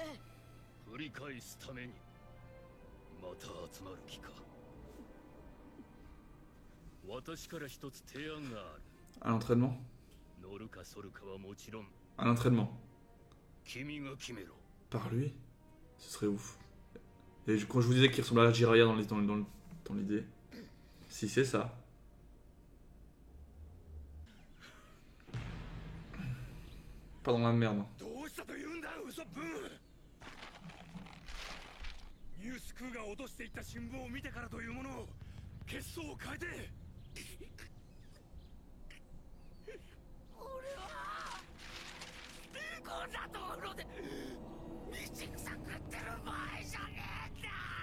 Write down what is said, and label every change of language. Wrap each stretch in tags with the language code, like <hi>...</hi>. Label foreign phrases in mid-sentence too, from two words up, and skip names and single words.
<ja>繰り返すためにまた集まる気か。私から一つ提案がある。</ja> <fr>Un entraînement?</fr> <ja>乗るか反るかはもちろん</ja> <fr>Un entraînement?</fr> <ja>君が決めろ。</ja> <fr>Par lui? Ce serait ouf. Et quand je vous disais qu'il ressemblait à Jiraiya dans l'idée, si c'est ça. Pas dans la merde.</fr> <ja>どうしたというんだウソップ。ニュースクーが落としていった新聞を見てからというものを血相を変えて。俺はこんなところで道草食ってる場合じゃねえんだ。</ja>